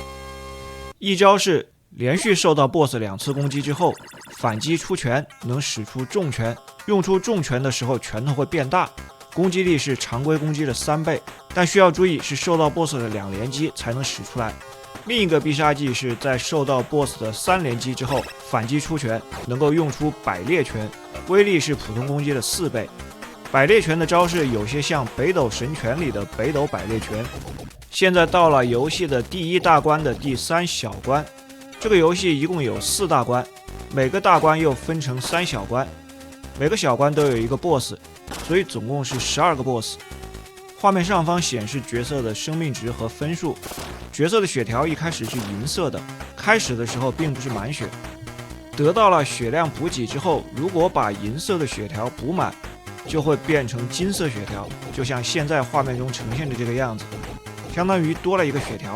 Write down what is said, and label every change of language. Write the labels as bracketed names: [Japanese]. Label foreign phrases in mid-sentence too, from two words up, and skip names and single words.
[Chinese] 一招是連續受到 BOSS 2次攻擊之後，反擊出拳能使出重拳，用出重拳的時候拳头會變大，攻擊力是常規攻擊的3倍，但需要注意是受到 BOSS 的2連擊才能使出來。另一個必殺技是在受到 BOSS 的3連擊之後，反擊出拳能夠用出百裂拳，威力是普通攻擊的4倍。百裂拳的招式有些像北斗神拳裡的北斗百裂拳。现在到了游戏的第1大關的第3小關，這個遊戲一共有4大關，每個大關又分成3小關，每個小關都有一個 BOSS， 所以總共是12個 BOSS。畫面上方顯示角色的生命值和分數，角色的血條一開始是銀色的，開始的時候並不是滿血，得到了血量補給之後，如果把銀色的血條補滿，就會變成金色血條，就像現在畫面中呈現的這個樣子，相當於多了一個血條。